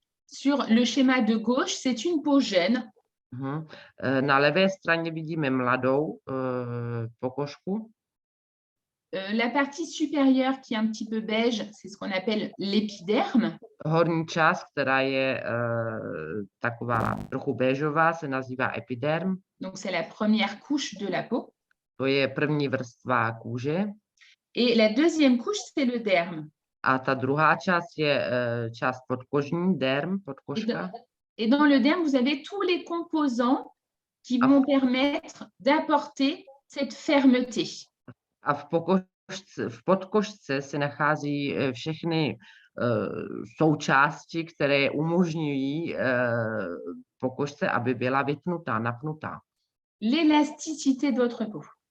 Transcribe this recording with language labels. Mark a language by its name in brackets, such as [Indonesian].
[French] Sur le schéma de gauche, c'est une peau jeune. [Czech] Na levé straně vidíme mladou pokožku. [French] La partie supérieure qui est un petit peu beige, c'est ce qu'on appelle l'épiderme. [Czech] Horní část, která je taková trochu béžová, se nazývá epiderm. [French] Donc, c'est la première couche de la peau. [Czech] To je první vrstva kůže. [French] Et la deuxième couche, c'est le derme. [Czech] A ta druhá část je část podkožní, derm, podkožka. [French] Et dans le derme, vous avez tous les composants qui vont permettre d'apporter cette fermeté. [Czech] A v podkožce se nachází všechny součásti, které umožňují pokožce, aby byla vypnutá, napnutá. [French] L'élasticité de votre peau.